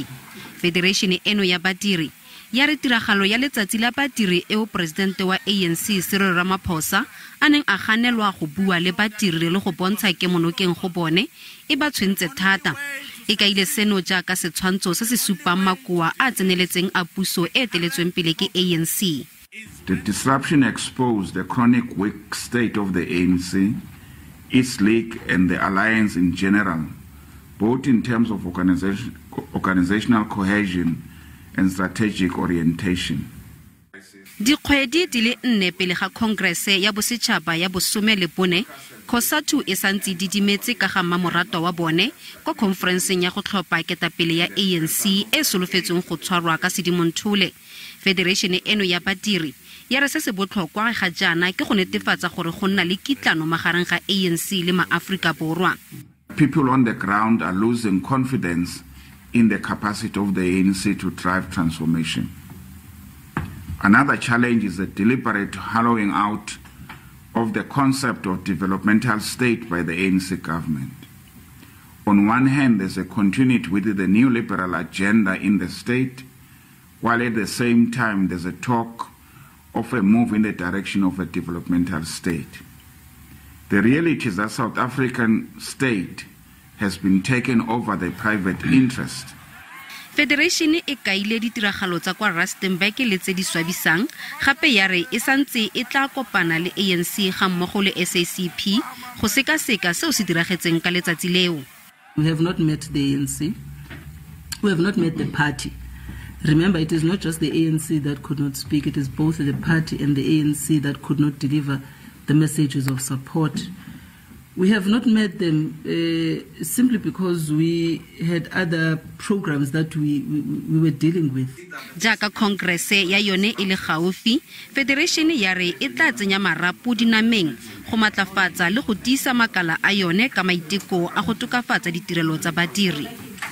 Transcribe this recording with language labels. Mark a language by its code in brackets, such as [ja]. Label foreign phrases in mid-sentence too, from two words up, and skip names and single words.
[tn] Federeishene eno ya badiri ya re tiragalo ya letsatsi la badiri eo presidente wa ANC Cyril Ramaphosa a neng a ganelwa go bua le badiri le go bontsha ke monokeng go bone e ba tshwentse thata. E kaile seno jaaka setshwantsho se se supang makoa a tseneletseng a puso e teletsweng pele ke ANC. [en] The disruption exposed the chronic weak state of the ANC, its league and the alliance in general, both in terms of organizational cohesion and strategic orientation. [tn] Dikgwedi di le 4 pele ga Kongrese ya Bosetšhaba ya bosome le bone, Cosatu e santse didimetse ka ga mamoratwa wa bone kwa conferenceng ya go tlhopha ketapele ya ANC e solofetsweng go tshwarwa ka Sedimonthole. Federeishene eno ya badiri ya re se se botlhokwa ga jaana ke go netefatsa gore go nna le kitlano magareng ga ANC le ma-Afrika Borwa. [en] People on the ground are losing confidence in the capacity of the ANC to drive transformation. Another challenge is the deliberate hollowing out of the concept of developmental state by the ANC government. On one hand, there's a continuity with the neoliberal agenda in the state, while at the same time there's a talk of a move in the direction of a developmental state. The reality is that South African state has been taken over the private interest. [tn] Federeishene e kaile ditiragalo tsa kwa Rustenburg le tse di swabisang, gape ya re e santse e tla kopana le ANC ga mmogo le SABC go seka-seka seo se diragetseng ka letsatsi leo. [en] We have not met the ANC. We have not met the party. Remember, it is not just the ANC that could not speak, it is both the party and the ANC that could not deliver the messages of support. We have not met them simply because we had other programs that we were dealing with. [tn] Jaaka Congress ya yone e le gaufi, Federation ya re e tla tsenya marapo dinameng go matlafatsa le go tiisa makala a yone ka maiteko a go tokafatsa ditirelo tsa badiri.